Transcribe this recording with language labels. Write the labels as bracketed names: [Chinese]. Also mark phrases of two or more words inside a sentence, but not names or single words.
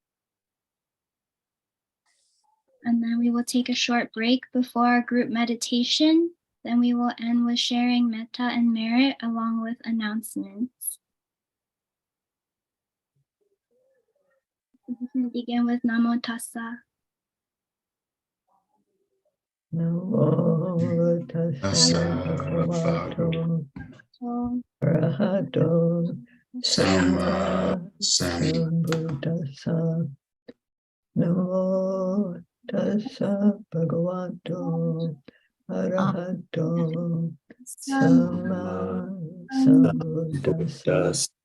[English] And then we will take a short break before our group meditation. Then we will end with sharing metta and merit along with announcements. We can begin with [Pali] Namo Tassa. Namo Tassa Bhagavato Arahato Sama Sambuddhassa. Namo Tassa Bhagavato Arahato Sama Sambuddhassa.